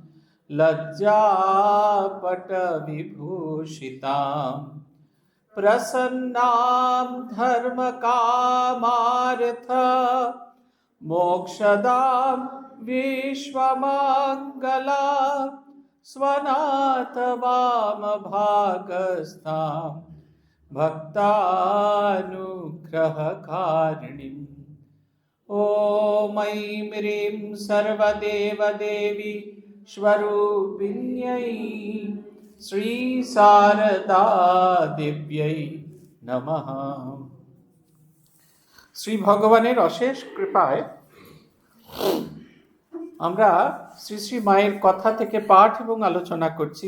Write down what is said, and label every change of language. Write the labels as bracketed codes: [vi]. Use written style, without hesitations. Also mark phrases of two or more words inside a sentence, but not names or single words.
[sa] लज्जापटविभूषितां प्रसन्नां धर्मकामार्थ मोक्षदां विश्वमङ्गलां स्वनाथवामभागस्थां भक्तानुग्रहकारिणीम्। ॐ ऐं ह्रीं सर्वदेवदेवी स्वरूपिण्यै শ্রীশারদাদেব্যৈ নমঃ। [bn] শ্রী ভগবানের অশেষ কৃপায় আমরা শ্রী শ্রী মায়ের কথা থেকে পাঠ এবং আলোচনা করছি।